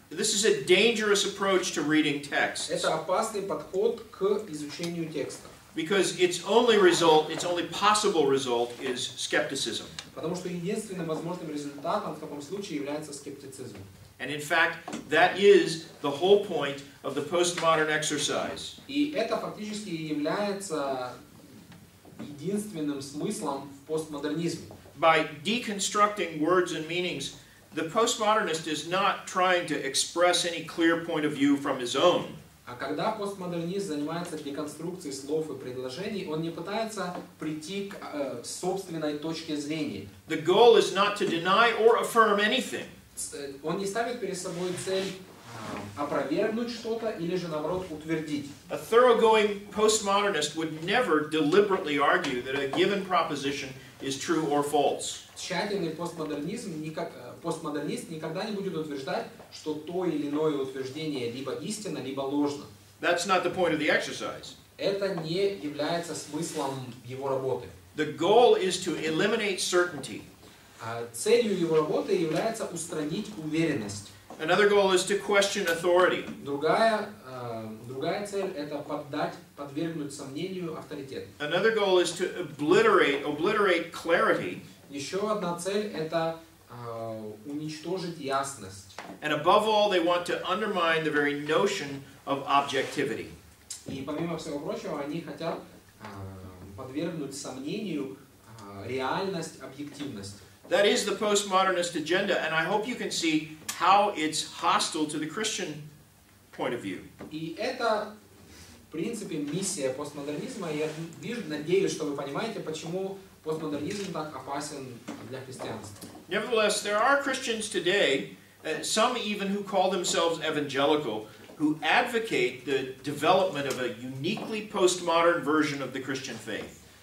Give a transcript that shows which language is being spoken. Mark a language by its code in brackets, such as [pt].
[en] this is a dangerous approach to reading texts. [ru] Это опасный подход к изучению текста. [en] Because its only possible result is skepticism. [ru] Потому что единственным возможным результатом в таком случае является скептицизм. [en] And in fact, that is the whole point of the postmodern exercise. [ru] И это фактически является единственным смыслом в постмодернизме. [en] By deconstructing words and meanings, the postmodernist is not trying to express any clear point of view from his own. [ru] А когда постмодернист занимается деконструкцией слов и предложений, он не пытается прийти к собственной точке зрения. [en] The goal is not to deny or affirm anything. [ru] Он не ставит перед собой цель опровергнуть что-то или же наоборот утвердить. [en] A thoroughgoing postmodernist would never deliberately argue that a given proposition is true or false. [ru] Тщательный постмодернист никогда не будет утверждать, что то или иное утверждение либо истинно, либо ложно. [en] That's not the point of the exercise. [ru] Это не является смыслом его работы. [en] The goal is to eliminate certainty. [ru] Целью его работы является устранить уверенность. [en] Another goal is to question authority. [ru] Другая цель это подвергнуть сомнению авторитет. [en] Another goal is to obliterate clarity. [ru] Еще одна цель это уничтожить ясность. [en] And above all, they want to undermine the very notion of objectivity. [ru] И помимо всего прочего, они хотят подвергнуть сомнению реальность объективности. [en] That is the postmodernist agenda, and I hope you can see how it's hostile to the Christian point of view. [ru] И это в принципе, миссия постмодернизма. Я надеюсь, что вы понимаете, почему постмодернизм так опасен для христианства. [en] Nevertheless, there are Christians today, some even who call themselves evangelical, who advocate the development of a uniquely postmodern version of the Christian faith.